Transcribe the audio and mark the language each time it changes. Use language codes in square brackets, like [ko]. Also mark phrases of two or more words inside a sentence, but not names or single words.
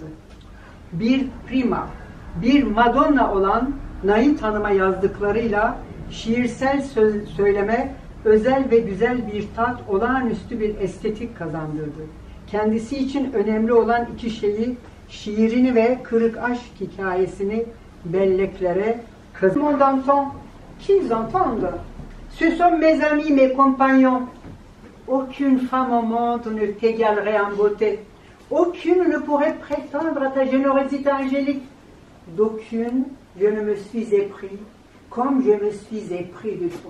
[tr] Bir prima, bir Madonna olan Nahit Hanım'a yazdıklarıyla şiirsel söyleme özel ve güzel bir tat, olağanüstü bir estetik kazandırdı. Kendisi için önemli olan iki şeyi, şiirini ve kırık aşk hikayesini belleklere kazandırdı. [fr] Qu'ils entendent. Ce sont mes amis, mes compagnons. Aucune femme au monde ne t'égalerait en beauté. Aucune ne pourrait prétendre à ta générosité angélique. D'aucune je ne me suis épris comme je me suis épris de toi.